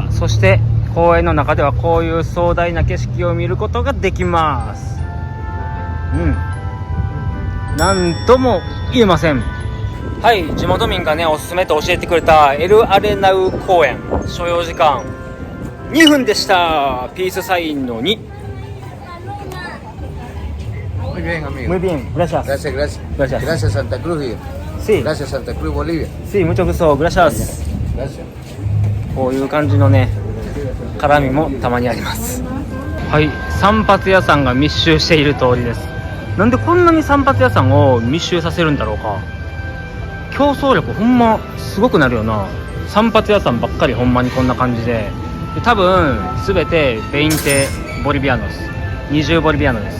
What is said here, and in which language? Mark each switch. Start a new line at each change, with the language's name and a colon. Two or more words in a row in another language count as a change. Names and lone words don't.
Japanese: そして公園の中ではこういう壮大な景色を見ることができます。なんとも言えません。はい、地元民がね、おすすめと教えてくれたエルアレナウ公園、所要時間2分でした。ピースサインの2。
Spanish: Muy bien, amigo. Muy bien, gracias. Gracias, gracias. Gracias. Gracias, Santa Cruz. Sí. Gracias, Santa Cruz, Bolivia. Sí, mucho gusto, gracias. Gracias.
Japanese: こういう感じのね、絡みもたまにあります。はい、散髪屋さんが密集している通りです。なんでこんなに散髪屋さんを密集させるんだろうか。競争力ほんますごくなるよな。散髪屋さんばっかりほんまにこんな感じで、多分全てベインテボリビアノです。20ボリビアノです。